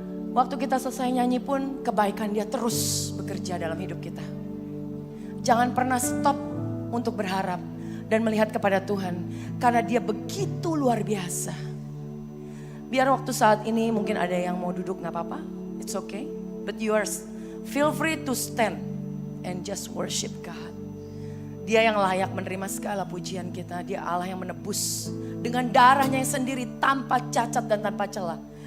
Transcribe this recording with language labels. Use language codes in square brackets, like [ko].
[id] Waktu kita selesai nyanyi pun kebaikan Dia terus bekerja dalam hidup kita. Jangan pernah stop untuk berharap. dan melihat kepada Tuhan. Karena dia begitu luar biasa. Biar waktu saat ini mungkin ada yang mau duduk gak apa-apa. [en] It's okay. But feel free to stand and just worship God. [id] Dia yang layak menerima segala pujian kita. Dia Allah yang menebus dengan darahnya yang sendiri tanpa cacat dan tanpa celah.